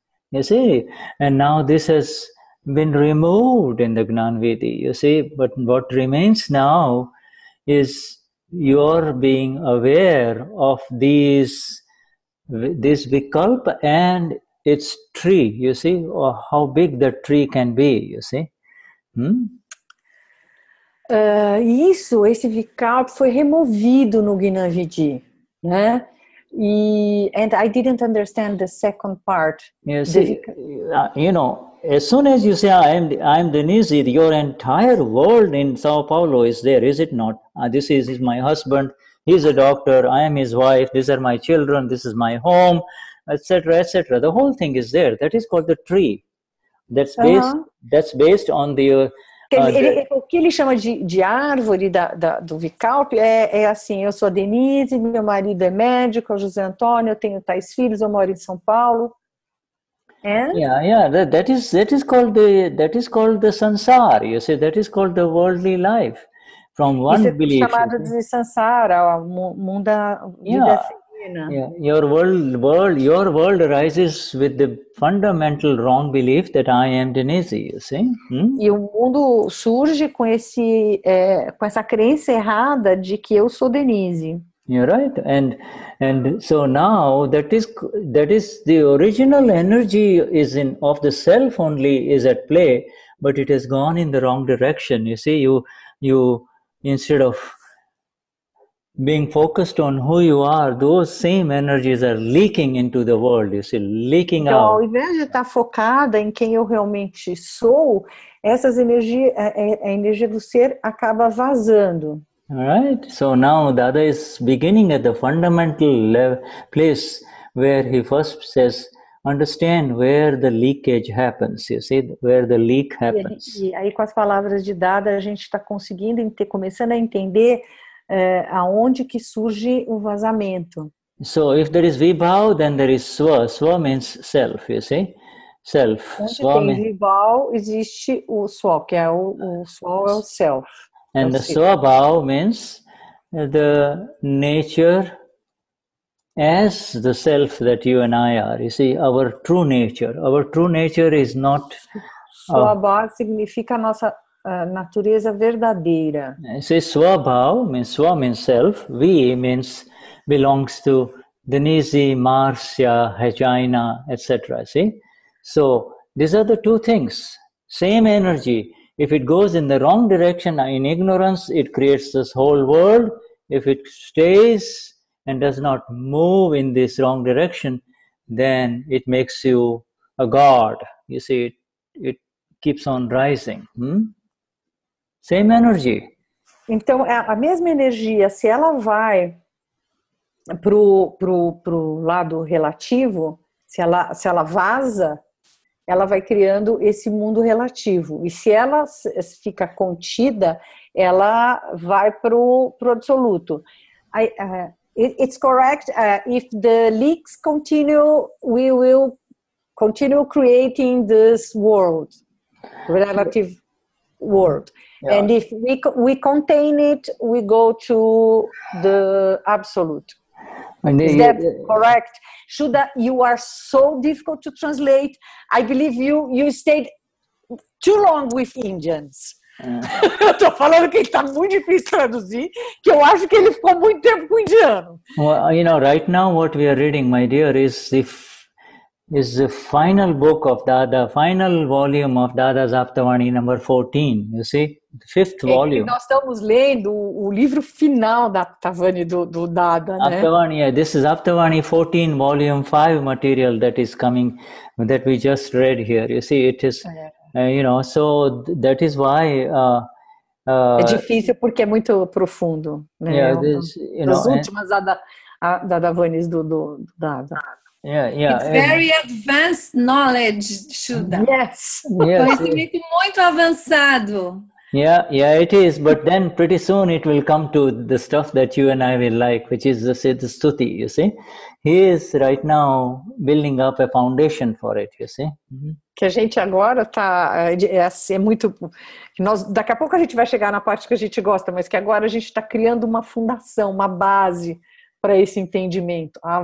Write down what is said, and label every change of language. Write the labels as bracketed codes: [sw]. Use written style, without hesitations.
[en] You see, and now this has been removed in the Gnan Vidi, you see, but what remains now is your being aware of this vikalp and its tree, you see, or how big the tree can be, you see. [pt] Esse vikalp foi removido no Gnan Vidi, né? [en] And I didn't understand the second part. You see, as soon as you say I'm Denize, your entire world in Sao Paulo is there, is it not? This is my husband, he's a doctor, I am his wife, these are my children, this is my home, etc., etc. The whole thing is there. That is called the tree. That's based on the... [pt] o que ele chama de árvore do vikalp é assim, eu sou a Denize, meu marido é médico, é o José Antônio, eu tenho tais filhos, eu moro em São Paulo. [en] That is called the sansar. You see, that is called the worldly life. From one belief. [pt] Chamado de sansara, o mundo da vida serena. [en] Your world arises with the fundamental wrong belief that I am Denize. You see. [pt] E o mundo surge com essa crença errada de que eu sou Denize. [en] You're right, and so now that is the original energy is of the self only is at play, but it has gone in the wrong direction. You see, you instead of being focused on who you are, those same energies are leaking into the world. You see, leaking [pt] Então, ao [en] out. [pt] invés de estar focada em quem eu realmente sou, essas energias, a energia do ser acaba vazando. [en] All right. So now Dada is beginning at the fundamental place where he first says, understand where the leakage happens. You see, where the leak happens. [pt] E aí, com as palavras de Dada, a gente está conseguindo, começando a entender aonde que surge o vazamento. [en] So if there is vibhav, then there is swa. Swa means self, you see. Self. [pt] Onde [en] Swa [pt] tem vibhav, existe o swa, que é o swa é o self. [en] and the swabhav means the nature as the self that you and I are. You see, our true nature. Our true nature is not... [pt] Swabhav significa a nossa natureza verdadeira. [en] See, swabhav means swa means self. V means belongs to Denize, Marcia, Regina, etc. See? So, these are the two things. Same energy. If it goes in the wrong direction, in ignorance, it creates this whole world. If it stays and does not move in this wrong direction, then it makes you a god. You see, it keeps on rising. Same energy. [pt] Então, a mesma energia, se ela vai pro lado relativo, se ela vaza, ela vai criando esse mundo relativo. E se ela fica contida, ela vai pro absoluto. [en] It's correct. If the leaks continue, we will continue creating this world, relative world. Yeah. And if we contain it, we go to the absolute. Is that correct? Shuddha, you are so difficult to translate. I believe you stayed too long with Indians. [pt] Eu tô falando que ele tá muito difícil traduzir, que eu acho que ele ficou muito tempo com o indiano. [en] Well, you know, right now what we are reading, my dear, is the final book of Dada, final volume of Dada's Aptavani number 14, you see, the fifth volume. [pt] Nós estamos lendo o livro final da Aptavani do Dada, né? [en] Aptavani, yeah, this is Aptavani 14, volume 5 material that is coming, that we just read here. You see, it is, you know, so that is why... [pt] é difícil porque é muito profundo, né? [en] Yeah, this, you know, [pt] as últimas Dadavanis do Dada. [en] Yeah. It's very advanced knowledge, Shuddha. Yes. [pt] Conhecimento muito avançado. [en] Yeah, it is. But then pretty soon it will come to the stuff that you and I will like, which is the Siddha Stuti, you see. He is right now building up a foundation for it, you see. [pt] Que a gente agora é muito... Daqui a pouco a gente vai chegar na parte que a gente gosta, mas que agora a gente está criando uma fundação, uma base para esse entendimento.